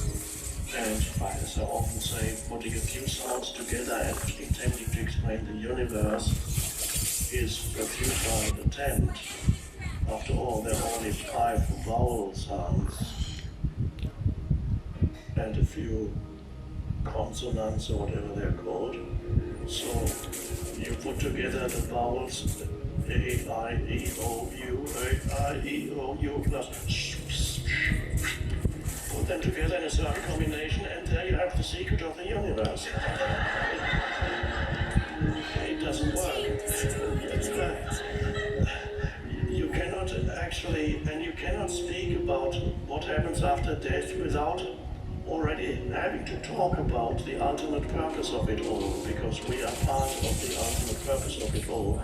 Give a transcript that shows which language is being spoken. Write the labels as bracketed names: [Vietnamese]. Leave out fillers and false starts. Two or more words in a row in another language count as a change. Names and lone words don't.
[English] And as I often say, putting a few sounds together and intending to explain the universe is a futile attempt. After all, there are only 5 vowel sounds and a few consonants or whatever they're called. So you put together the vowels A, I, E, O, U, A, I, E, O, U, plus put them together in a certain combination, and there you have the secret of the universe. It doesn't work. You cannot actually, and you cannot speak about what happens after death without already having to talk about the ultimate purpose of it all, because we are part of the ultimate purpose of it all.